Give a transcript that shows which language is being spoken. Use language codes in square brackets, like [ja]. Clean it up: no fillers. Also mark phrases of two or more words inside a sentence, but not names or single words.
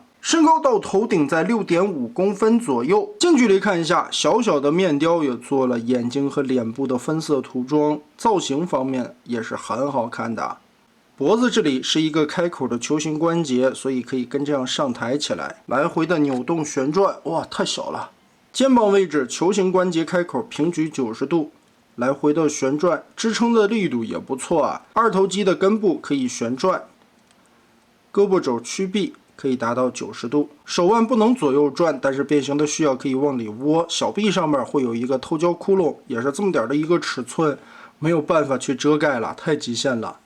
[zh] 身高到头頂在6.5公分左右，近距離看一下，小小的面雕也做了眼睛和臉部的分色涂装，造型方面也是很好看的。脖子这里是一个开口的球形关节，所以可以跟这样上抬起来，来回的扭动旋转，哇，太小了。肩膀位置球形关节开口平举90度，来回的旋轉，支撑的力度也不錯啊。2頭肌的根部可以旋轉，胳膊肘曲臂 可以達到90度，手腕不能左右轉，但是變形的需要可以往裡窩。小臂上面會有一個透膠窟窿，也是這麼點的一個尺寸，沒有辦法去遮蓋了，太極限了。